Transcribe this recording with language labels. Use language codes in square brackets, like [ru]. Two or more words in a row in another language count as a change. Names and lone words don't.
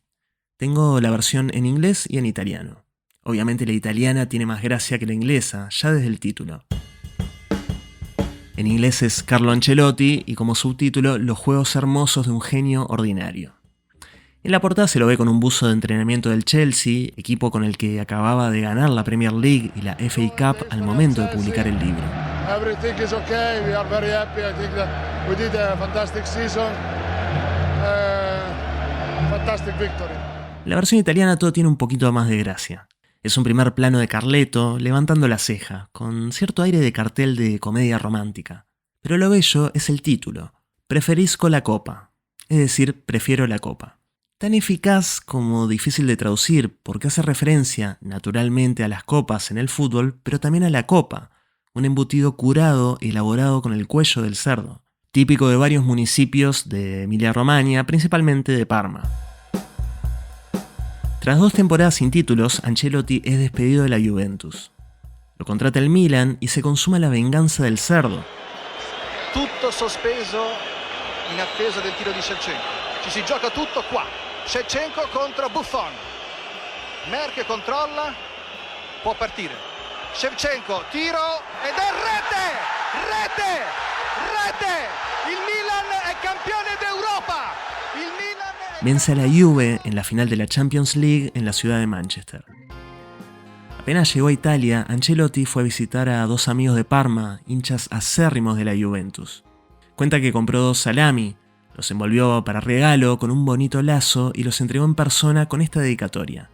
[es] Tengo la versión en inglés y en italiano. Obviamente la italiana tiene más gracia que la inglesa, ya desde el título. En inglés es Carlo Ancelotti y como subtítulo Los juegos hermosos de un genio ordinario. En la portada se lo ve con un buzo de entrenamiento del Chelsea, equipo con el que acababa de ganar la Premier League y la FA Cup al momento de publicar el libro. [en] Everything is okay. We are very happy. I think that we did a fantastic season. Fantastic victory. [es] En la versión italiana todo tiene un poquito más de gracia. Es un primer plano de Carleto levantando la ceja, con cierto aire de cartel de comedia romántica. Pero lo bello es el título, Preferisco la copa, es decir, prefiero la copa. Tan eficaz como difícil de traducir porque hace referencia naturalmente a las copas en el fútbol, pero también a la copa, un embutido curado elaborado con el cuello del cerdo, típico de varios municipios de Emilia-Romagna, principalmente de Parma. Tras 2 temporadas sin títulos, Ancelotti es despedido de la Juventus. Lo contrata el Milan y se consuma la venganza del cerdo. [it] Tutto sospeso in attesa del tiro di Shevchenko. Ci si gioca tutto qua. Shevchenko contro Buffon. Merck controlla, può partire. Shevchenko, tiro ed è rete! Rete! Rete! Il Milan è campione d'Europa! Il Milan è... [es] Vence a la Juve en la final de la Champions League en la ciudad de Manchester. Apenas llegó a Italia, Ancelotti fue a visitar a 2 amigos de Parma, hinchas acérrimos de la Juventus. Cuenta que compró 2 salami, los envolvió para regalo con un bonito lazo y los entregó en persona con esta dedicatoria.